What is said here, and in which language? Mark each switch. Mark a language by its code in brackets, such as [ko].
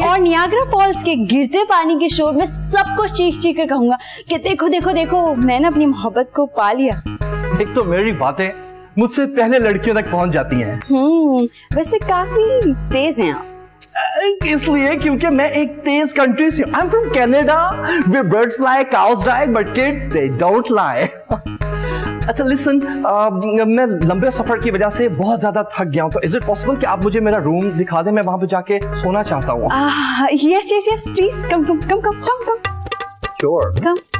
[hi] और Niagara Falls के गिरते पानी के शोर में सबको चीख चीख कर कहूंगा कि देखो देखो देखो, मैंने अपनी मोहब्बत को पा लिया। एक तो मेरी बातें मुझसे पहले लड़कियों तक पहुंच जाती हैं। वैसे काफी तेज हैं आप। इसलिए क्योंकि मैं एक तेज कंट्री से। [en] I am from Canada where birds fly, cows die, but kids they don't lie. [hi] अच्छा लिसन, मैं लंबे सफर की वजह से बहुत ज्यादा थक गया हूँ, तो [en] is it possible [hi] कि आप मुझे मेरा रूम दिखा दें? मैं वहां पे जाके सोना चाहता हूँ। [en] Yes please, come. Sure. Come.